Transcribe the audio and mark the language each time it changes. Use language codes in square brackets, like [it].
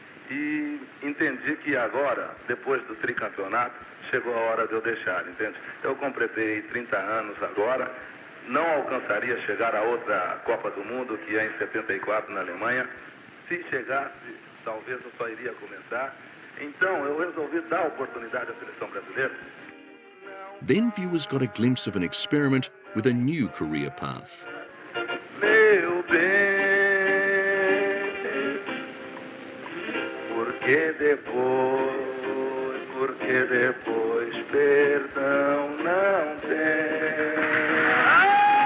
[pt] E entendi que agora, depois do tricampeonato, chegou a hora de eu deixar, entende? Eu completei 30 anos agora, não alcançaria chegar a outra Copa do Mundo, que é em 74 na Alemanha. Se chegasse, talvez eu só iria começar. Então, eu resolvi dar oportunidade à seleção brasileira. [en] Then viewers got a glimpse of an experiment with a new career path. [pt] Meu bem, porque depois perdão não tem.